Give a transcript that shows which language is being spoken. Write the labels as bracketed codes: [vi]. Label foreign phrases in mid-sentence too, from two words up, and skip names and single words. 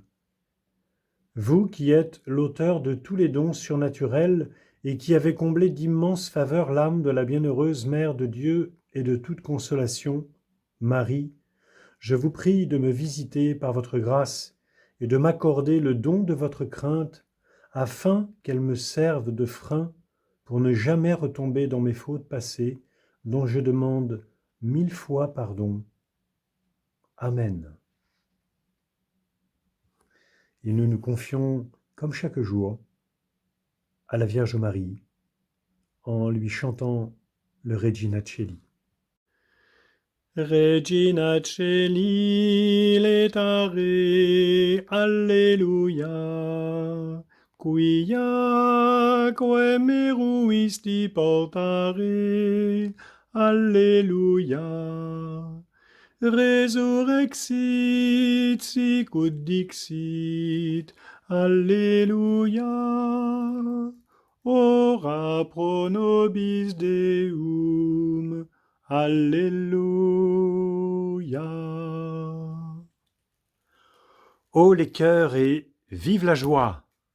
[fr] Vous qui êtes l'auteur de tous les dons surnaturels et qui avez comblé d'immenses faveurs l'âme de la bienheureuse Mère de Dieu et de toute consolation, Marie, je vous prie de me visiter par votre grâce et de m'accorder le don de votre crainte, afin qu'elle me serve de frein pour ne jamais retomber dans mes fautes passées, dont je demande 1000 fois pardon. Amen. Et nous nous confions, comme chaque jour, à la Vierge Marie, en lui chantant le Regina Coeli. [la] Regina Coeli, laetare, Alleluia, quiaque meruisti portare, Alleluia. Resurrexit sic ut dixit, Alleluia. Ora pro nobis Deum. [fr] Alléluia. Ô les cœurs et vive la joie!